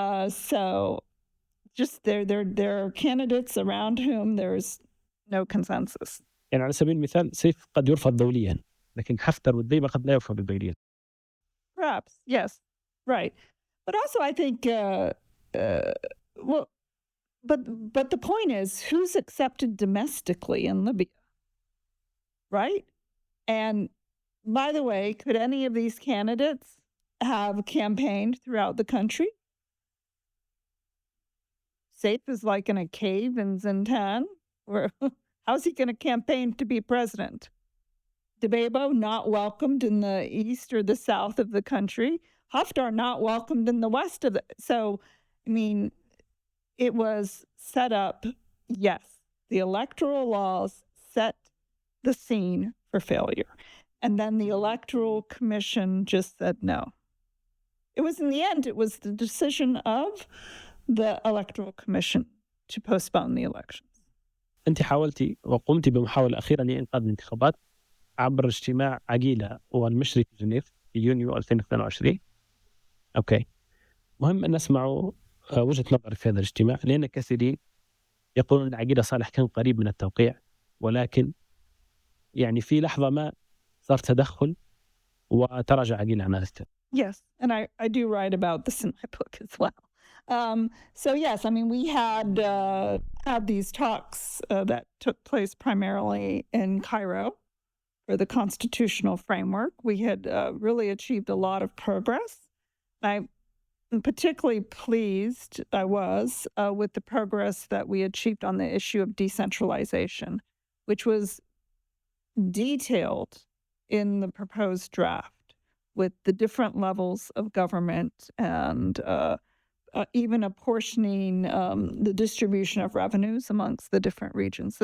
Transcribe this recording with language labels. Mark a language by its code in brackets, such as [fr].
[en] So just there are candidates around whom there's no consensus. [ar] يعني على سبيل المثال سيف قد يرفض دوليا، لكن حفتر ودبيبة قد لا يرفض دوليا. [en] Perhaps, yes, right. But also I think, well, but the point is, who's accepted domestically in Libya, right? And by the way, could any of these candidates have campaigned throughout the country? Saif is like in a cave in Zintan. How's he going to campaign to be president? Debebo not welcomed in the east or the south of the country. Haftar not welcomed in the west of the. So, I mean, it was set up. Yes, the electoral laws set the scene for failure. And then the Electoral Commission just said no. It was, in the end, it was the decision of the Electoral Commission to postpone the elections. [ar] أنت حاولتي وقمتي بمحاولة أخيرة لإنقاذ الانتخابات عبر اجتماع عقيلة والمشري في جنيف في يونيو 2022. أوكي، مهم أن نسمع وجهة نظرك في هذا الاجتماع، لأن كثيرين يقولون أن عقيلة صالح كان قريب من التوقيع، ولكن يعني في لحظة ما صار تدخل وتراجع عقيلة عن هذا الاتجاه. [en] Yes, and I do write about this in my book as well. So yes, I mean, we had these talks that took place primarily in Cairo for the constitutional framework. We had really achieved a lot of progress. I'm particularly pleased, I was, with the progress that we achieved on the issue of decentralization, which was detailed in the proposed draft with the different levels of government and even apportioning the distribution of revenues amongst the different regions.